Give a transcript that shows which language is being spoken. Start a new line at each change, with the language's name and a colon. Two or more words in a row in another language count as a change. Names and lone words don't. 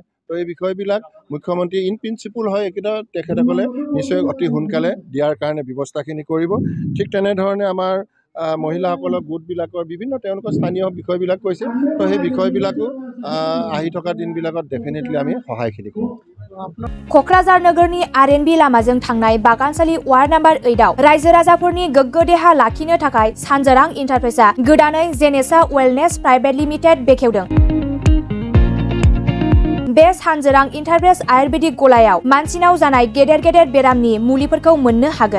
Assamese: তো এই বিষয়বিলাক মুখ্যমন্ত্ৰী
English: in principle
Assamese: হয়, এইকেইটা তেখেতসকলে নিশ্চয় অতি সোনকালে দিয়াৰ কাৰণে ব্যৱস্থাখিনি কৰিব। ঠিক তেনেধৰণে আমাৰ মহিলাসকলৰ গোটবিলাকৰ বিভিন্ন তেওঁলোকৰ স্থানীয় বিষয়বিলাক কৈছে। তো সেই বিষয়বিলাকো আহি থকা দিনবিলাকত ডেফিনেটলি আমি সহায়খিনি কৰোঁ।
Bodo: क'क्राझार नोगोरनि RNB लामाजों थांनाय बागानसालि वार्ड नम्बर 8 आव रायजो राजाफोरनि गोग्गो देहा लाखिनो थाखाय सानजोरां इन्टारप्राइजआ गोदानै जेनेसा वेलनेस प्राइभेट लिमिटेड बेखेवदों। बे सानजोरां इन्टारप्राइज आयुर्वेदिक गलायाव मानसिनाव जानाय गेदेर गेदेर बेरामनि मुलिफोरखौ मोननो हागोन।